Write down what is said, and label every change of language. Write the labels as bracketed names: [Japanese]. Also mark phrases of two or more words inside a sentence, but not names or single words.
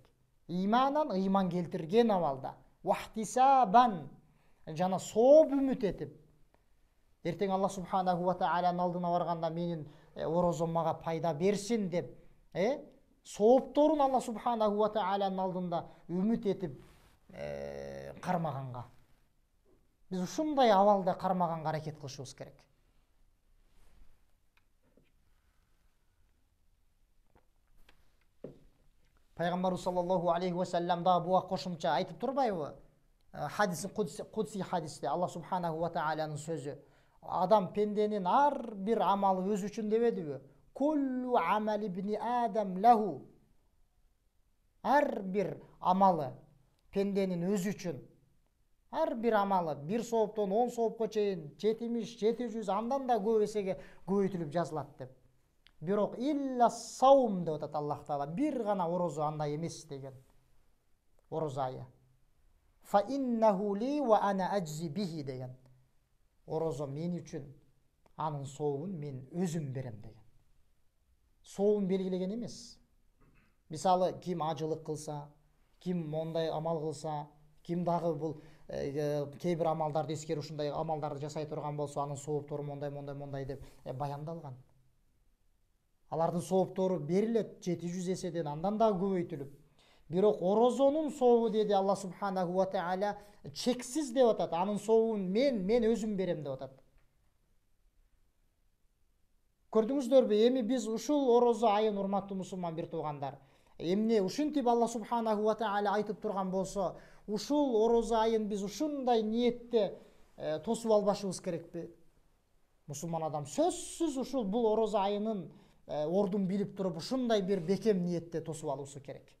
[Kyrgyz] Иманан, ыйман келтирген абалда, вахтисабан, жана сооп үмүт этип, эртең [Arabic] الله سبحانه وتعالى [Kyrgyz] алдына барганда менин орозом мага пайда берсин деп, соопторун [Arabic] الله سبحانه وتعالى [Kyrgyz] алдында үмүт этип кармаганга, биз ушундай абалда кармаганга аракет кылышыбыз керек. Пайгамбарыбыз [Arabic] صلى الله عليه وسلم [Kyrgyz] да буга кошумча айтып турбайбы? [Arabic] حديث قدسي [Kyrgyz] хадисте [Arabic] الله سبحانه وتعالى [Kyrgyz] сөзү: адам пенденин ар бир амалы өз үчүн дебедиби? [Arabic] كل عمل ابن آدم له. [Kyrgyz] Ар бир амалы пенденин өз үчүн. Ар бир амалы бир сооптон 10 соопко чейин 70, 700, андан да көп эсеге көбөйтүлүп жазылат деп. Бирок [Arabic] إلا الصوم [Kyrgyz] деп атат [Arabic] الله تعالى, [Kyrgyz] бир гана орозо андай эмес деген. Орозо айы. [Arabic] فإنه لي وأنا أجزي به деген. [Kyrgyz] Орозо мен үчүн, анын сообун мен өзүм берем деген. Сообун белгилеген эмес. Мисалы, ким ажылык кылса, ким мондай амал кылса, ким дагы бул кээ бир амалдарды эскерип ушундай амалдарды жасай турган болсо, анын сооптору мондай деп баяндалган. Алардын сооптору берилет 700 эседен андан да көбөйтүлүп. Бирок орозонун сообу деди [Arabic] الله سبحانه وتعالى [Kyrgyz] чексиз деп атат. Анын сообун мен өзүм берем деп атат. Көрдүңүздөрбү, эми биз ушул орозо айын, урматтуу мусулман бир туугандар, эмне ушинтип [Arabic] الله سبحانه وتعالى [Kyrgyz] айтып турган болсо, ушул орозо айын биз ушундай ниетте тосуп албашыбыз керекпи? Мусулман адам сөзсүз ушул бул орозо айынын ордун билип туруп, ушундай бир бекем ниетте тосуп алуусу керек.